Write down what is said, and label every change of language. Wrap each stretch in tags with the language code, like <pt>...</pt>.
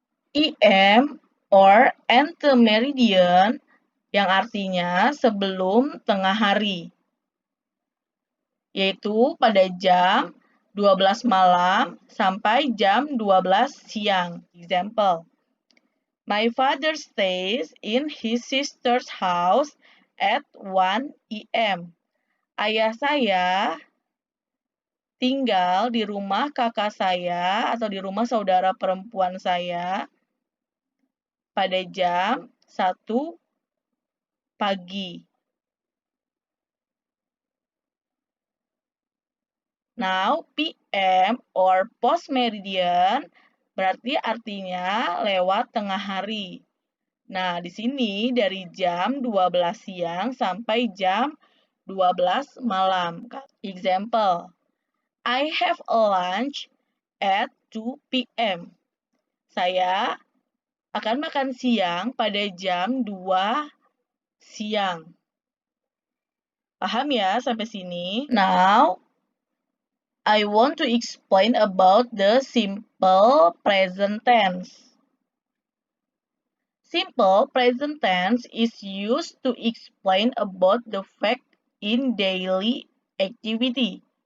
<id>EM or antemeridian yang artinya sebelum tengah hari, yaitu pada jam 12 malam sampai jam 12 siang.</id> <en>Example, my father stays in his sister's house at 1 p.m.</en> <id>Ayah saya tinggal di rumah kakak saya atau di rumah saudara perempuan saya pada jam 1 pagi.</id> <en>Now, PM or post meridian</en> <id>berarti artinya lewat tengah hari. Nah, di sini dari jam 12 siang sampai jam 12 malam.</id> <en>Example, I have a lunch at 2 p.m.</en> <id>Saya akan makan siang pada jam 2 siang. Paham ya sampai sini?</id> <en>Now, I want to explain about the simple present tense. Simple present tense is used to explain about the fact in daily activity.</en>